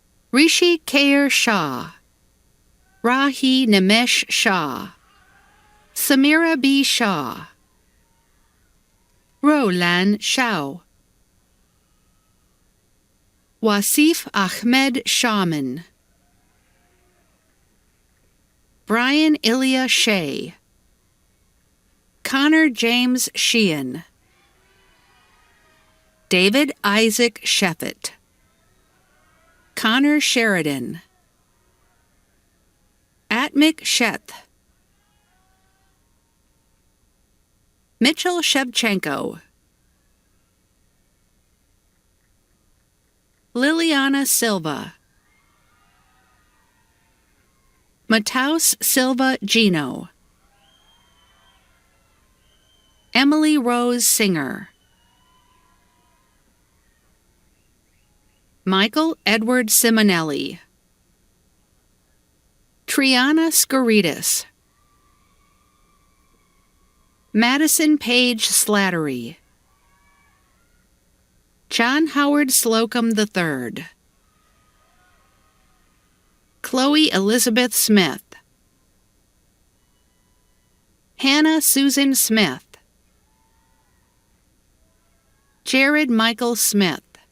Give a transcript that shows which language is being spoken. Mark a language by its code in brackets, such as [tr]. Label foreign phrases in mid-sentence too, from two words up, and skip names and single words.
[en] Rishi Kaur Shah, Rahi Nimesh Shah, Samira B. Shah, Rolan Shao, Wasif Ahmed Shaman, Brian Ilya Shea, Connor James Sheehan, David Isaac Sheffett, Connor Sheridan, Atmik Sheth, Mitchell Shevchenko, Liliana Silva, Mataus Silva Gino, Emily Rose Singer, Michael Edward Simonelli, Triana Skouridis, Madison Page Slattery, John Howard Slocum III, Chloe Elizabeth Smith, Hannah Susan Smith, Jared Michael Smith,